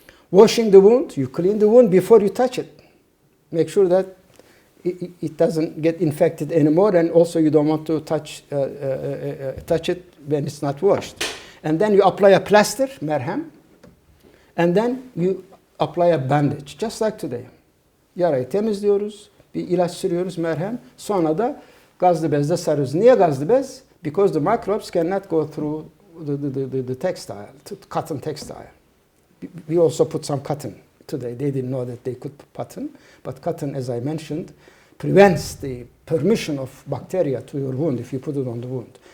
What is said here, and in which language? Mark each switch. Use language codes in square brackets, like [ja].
[en] Washing the wound, you clean the wound before you touch it. Make sure that it doesn't get infected anymore, and also you don't want to touch it when it's not washed. And then you apply a plaster, merhem, and then you apply a bandage, just like today. [tr] Yarayı temizliyoruz, bir ilaç sürüyoruz, merhem, sonra da gazlı bezle sarıyoruz. Niye gazlı bez? [en] Because the microbes cannot go through the textile, cotton textile. We also put some cotton today. They didn't know that they could put cotton, but cotton, as I mentioned, prevents the permission of bacteria to your wound if you put it on the wound.